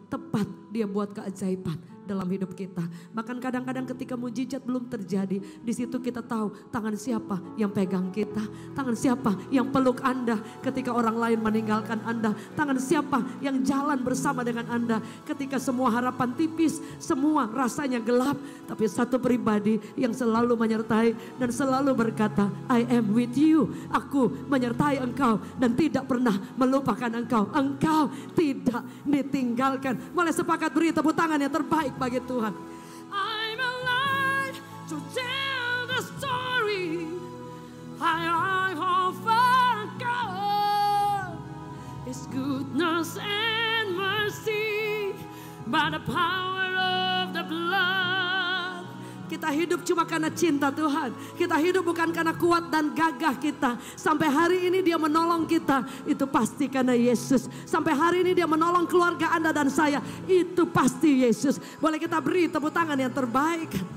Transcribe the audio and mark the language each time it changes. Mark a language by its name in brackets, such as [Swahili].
[Indonesian] Tepat dia buat keajaiban dalam hidup kita. Bahkan kadang-kadang ketika mujizat belum terjadi, di situ kita tahu tangan siapa yang pegang kita, tangan siapa yang peluk Anda ketika orang lain meninggalkan Anda, tangan siapa yang jalan bersama dengan Anda ketika semua harapan tipis, semua rasanya gelap, tapi satu pribadi yang selalu menyertai dan selalu berkata, [English] I am with you. [Indonesian] Aku menyertai engkau dan tidak pernah melupakan engkau. Engkau tidak ditinggalkan. Boleh sepakat beri tepuk tangan yang terbaik bagi Tuhan. [English] I'm alive to tell the story I've overcome His goodness and mercy by the power of the blood. [Indonesian] Kita hidup cuma karena cinta Tuhan. Kita hidup bukan karena kuat dan gagah kita. Sampai hari ini dia menolong kita. Itu pasti karena Yesus. Sampai hari ini dia menolong keluarga Anda dan saya. Itu pasti Yesus. Boleh kita beri tepuk tangan yang terbaik.